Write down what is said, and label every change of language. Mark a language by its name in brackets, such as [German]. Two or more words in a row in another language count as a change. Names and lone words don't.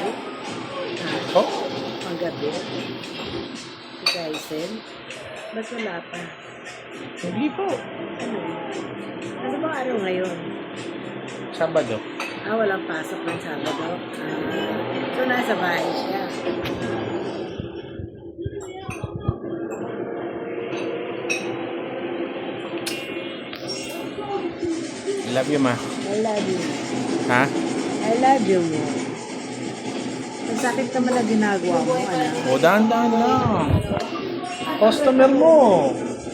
[Filipino] Oh? Panggabi. Si Kaisen. Ba't wala pa? Hindi po. Ano ba araw ngayon? Sabado. Walang pasok ng Sabado. So, nasa bahay siya. [English] I love you, ma. I love you. Ha? I love you mo. [Filipino] Ang sakit naman na ginagawa mo, anak. O, dahan-dahan lang. Customer mo.